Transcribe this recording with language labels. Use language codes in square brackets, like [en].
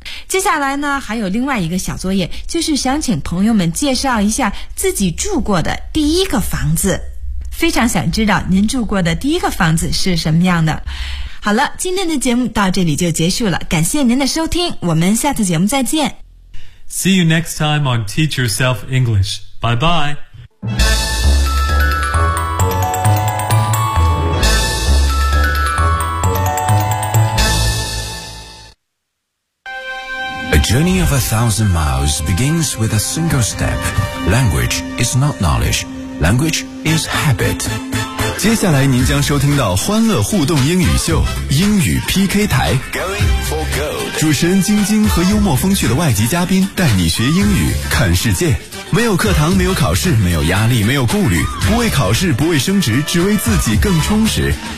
[zh] 接下来呢，还有另外一个小作业，就是想请朋友们介绍一下自己住过的第一个房子。非常想知道您住过的第一个房子是什么样的。好了，今天的节目到这里就结束了，感谢您的收听，我们下次节目再见。 [en] See you next time on Teach Yourself English. Bye bye. A journey of 1,000 miles begins with a single step. Language is not knowledge. Language is habit. [zh] 接下来您将收听到欢乐互动英语秀，英语 PK 台。 [en] Going for gold. [zh] 主持人晶晶和幽默风趣的外籍嘉宾带你学英语，看世界。没有课堂，没有考试，没有压力，没有顾虑，不为考试，不为升职，只为自己更充实。